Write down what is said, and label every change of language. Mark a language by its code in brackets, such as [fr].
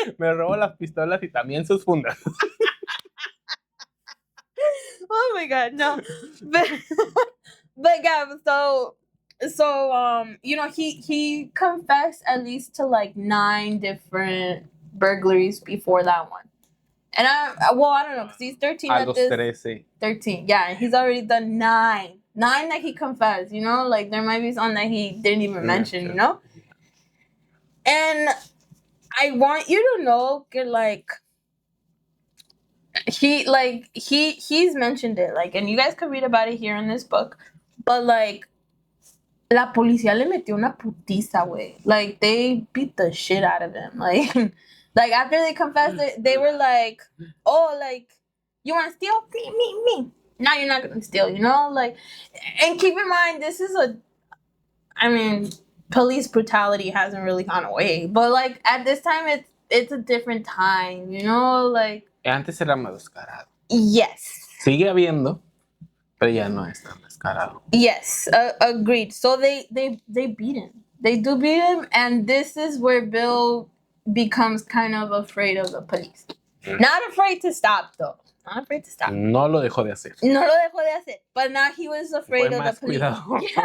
[es] Me robo las pistolas y también sus fundas. [en] Oh my god, no. But yeah, so you know, he confessed at least to like 9 different burglaries before that one. And I don't know, because he's 13 at this. 13, yeah, he's already done 9 that he confessed, you know, like there might be some that he didn't even mention, you know. And I want you to know that, like, he's mentioned it, like, and you guys could read about it here in this book, but like [es] la policía le metió una putiza, güey. [en] Like they beat the shit out of him, like like after they confessed it, they were like, oh, like, you want to steal? Me. Now you're not gonna steal, you know, like. And keep in mind, this is police brutality hasn't really gone away, but like at this time it's a different time, you know, like. [es] Antes era más descarado. [en] Yes. [es] Sigue habiendo, pero ya no es tan descarado. [en] Yes, agreed. So they beat him. They do beat him, and this is where Bill becomes kind of afraid of the police. Not afraid to stop, though. Not afraid to stop. [es] No lo dejó de hacer. No lo dejó de hacer. [en] But now he was afraid of the police. [es] Cuidado.